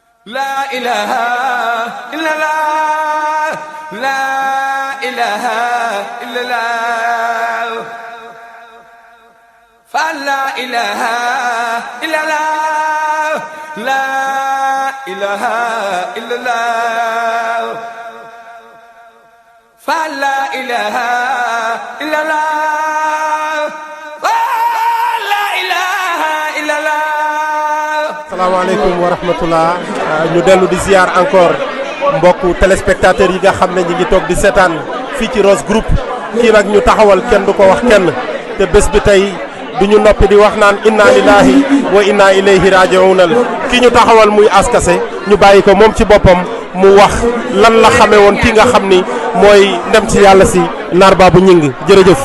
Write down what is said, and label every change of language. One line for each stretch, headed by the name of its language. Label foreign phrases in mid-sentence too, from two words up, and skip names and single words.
Arabic: لا إله إلا الله لا إله إلا الله فلا إله إلا الله لا إله إلا الله فلا إله إلا الله لا إله إلا الله. السلام عليكم ورحمة الله
Wolof: ñu dellu di ziar encore mbokku téléspectateurs yi nga xam ne ñi ngi toog di seetaan fii ci Rose Group kii nag ñu taxawal kenn du ko wax kenn te bés bi tey du ñu noppi di wax naan
Arabic: إنا لله وإنا إليه راجعون
Wolof: ki ñu taxawal muy askase ñu bàyyi ko moom ci boppam mu wax lan la xamee woon ki nga xam ni mooy ndem ci yàlla si Naar Babou Gningue jërëjëf.